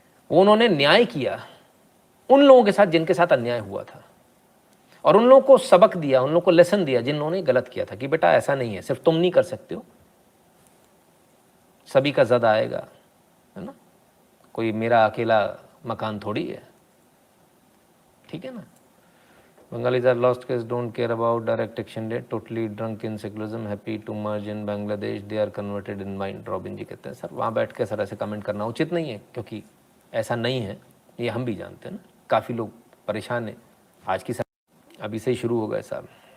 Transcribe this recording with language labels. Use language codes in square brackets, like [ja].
[hi] वो उन्होंने न्याय किया उन लोगों के साथ जिनके साथ अन्याय हुआ था, और उन लोगों को सबक दिया, उन लोगों को लेसन दिया जिन्होंने गलत किया था कि बेटा ऐसा नहीं है, सिर्फ तुम नहीं कर सकते हो, सभी का जद आएगा, है ना, कोई मेरा अकेला मकान थोड़ी है, ठीक है ना। [en] Bengalis are lost case, don't care about direct action day, totally drunk in secularism, happy to merge in Bangladesh, they are converted in mind। [hi] Robin जी कहते हैं सर वहाँ बैठ के सर ऐसे कमेंट करना उचित नहीं है, क्योंकि ऐसा नहीं है, ये हम भी जानते हैं ना, काफ़ी लोग परेशान हैं आज की सर। अभी से ही शुरू हो गए साहब।